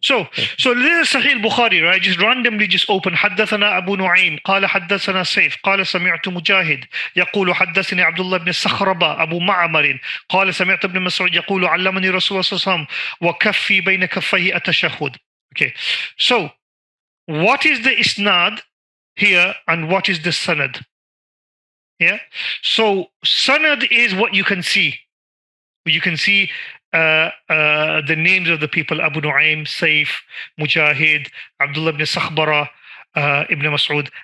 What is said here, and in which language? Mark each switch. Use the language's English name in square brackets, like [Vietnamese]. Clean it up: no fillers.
[English] So this is Sahih al-Bukhari, right? Just randomly just open. [Arabic] حدثنا أبو نعيم قال حدثنا سيف قال سمعت مجاهد يقول حدثني عبد الله بن الصخربة أبو معمر قال سمعت ابن مسعود يقول علمني رسول الله صلى الله عليه وسلم وكفي بين كفيه التشهد. [English] Okay. So what is the isnad here and what is the sanad? Yeah. So sanad is what you can see. You can see the names of the people: Abu Nu'aym, Saif, Mujahid, Abdullah ibn Sakhbara, Ibn Mas'ud.